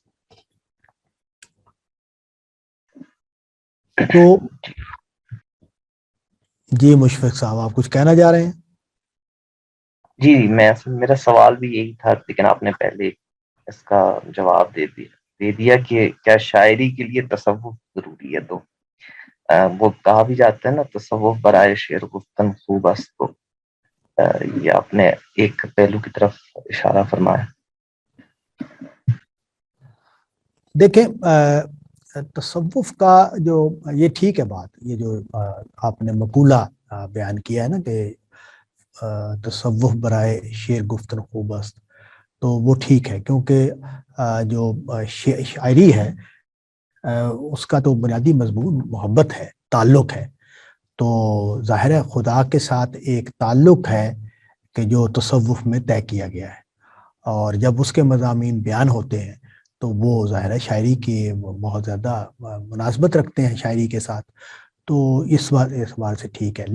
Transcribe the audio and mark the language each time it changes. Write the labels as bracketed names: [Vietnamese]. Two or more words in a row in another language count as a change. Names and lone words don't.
[Urdu] تو جی مشفق صاحب، آپ کچھ کہنا چاہ رہے ہیں؟ جی، میرا سوال بھی یہی تھا، لیکن آپ نے پہلے اس کا جواب دے دیا کہ کیا شاعری کے لیے تصوف ضروری ہے؟ تو وہ کہا بھی جاتا ہے نا، [Persian] تصوف برائے شعر گفتن خوب است، [Urdu] تو یہ آپ نے ایک پہلو کی طرف اشارہ فرمایا۔ دیکھیں، تصوف کا جو یہ ٹھیک ہے بات، یہ جو آپ نے مقولہ بیان کیا ہے نا کہ [Persian] تصوف برائے شعر گفتن خوب است، [Urdu] تو وہ ٹھیک ہے، کیونکہ جو شاعری ہے اس کا تو بنیادی مضمون محبت ہے، تعلق ہے، تو ظاہر ہے خدا کے ساتھ ایک تعلق ہے کہ جو تصوف میں طے کیا گیا ہے، اور جب اس کے مضامین بیان ہوتے ہیں تو وہ ظاہر ہے شاعری کے بہت زیادہ مناسبت رکھتے ہیں شاعری کے ساتھ، تو اس بار سے ٹھیک ہے۔